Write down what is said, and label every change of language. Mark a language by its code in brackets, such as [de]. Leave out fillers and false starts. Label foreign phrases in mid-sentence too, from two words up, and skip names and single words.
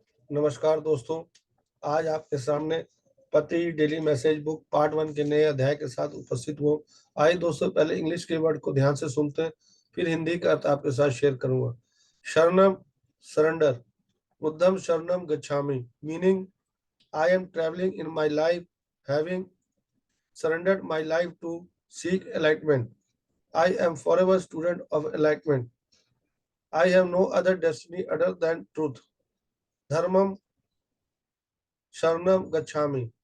[hi] नमस्कार दोस्तों। आज आपके सामने पति डेली मैसेज बुक पार्ट 1 के नए अध्याय के साथ उपस्थित हुआ। आइए दोस्तों, पहले इंग्लिश के वर्ड को ध्यान से सुनते हैं, फिर हिंदी का अर्थ आपके साथ शेयर करूंगा। [pi] शरणम, सरेंडर। बुद्धम शरणम गच्छामि, [en] meaning I am traveling in my life, having surrendered my life to seek enlightenment. I am forever student of enlightenment. I have no other destiny other than truth. [pi] Dharmam Sharanam Gacchami.